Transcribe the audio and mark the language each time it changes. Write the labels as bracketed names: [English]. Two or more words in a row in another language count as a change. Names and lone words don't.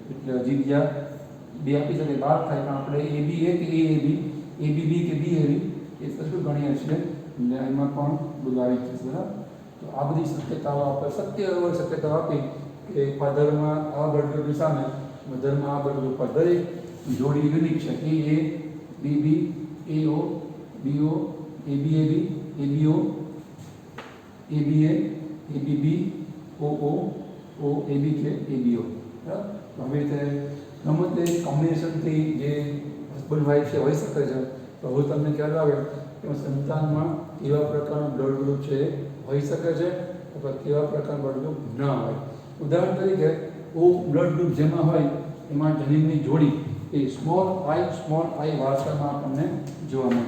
[Gujarati] એટલે હજી બીજા બે આપી શકે, 12 થાય. પણ આપણે AB A કે AAB, ABB કે BAB એ સરખું ગણીએ છીએ એટલે એમાં પણ બધું આવી જશે. બરાબર. તો આ બધી શક્યતાઓ આપણે શક્યતાઓ આપી કે ફાધરમાં આ બ્લડ ગ્રુપની સામે મધરમાં આ બ્લડ ગ્રુપ પર દરેક જોડી યુનિક છે. AA, BB, AO, BO, ABAB, ABO, ABA, ABB, OO, OABK, ABO. બરાબર. તો હવે રીતે ગમે તે કોમ્બિનેશનથી જે હસબન્ડ વાઇફ છે હોઈ શકે છે. તો હવે તમને ખ્યાલ આવે કે સંતાનમાં કેવા પ્રકારનું બ્લડ ગ્રુપ છે હોઈ શકે છે અથવા કેવા પ્રકારનું બ્લડ ગ્રુપ ન હોય. ઉદાહરણ તરીકે O બ્લડ ગ્રુપ જેમાં હોય એમાં જનીનની જોડી એ સ્મોલ આઈ વારસામાં આપણને જોવા મળે.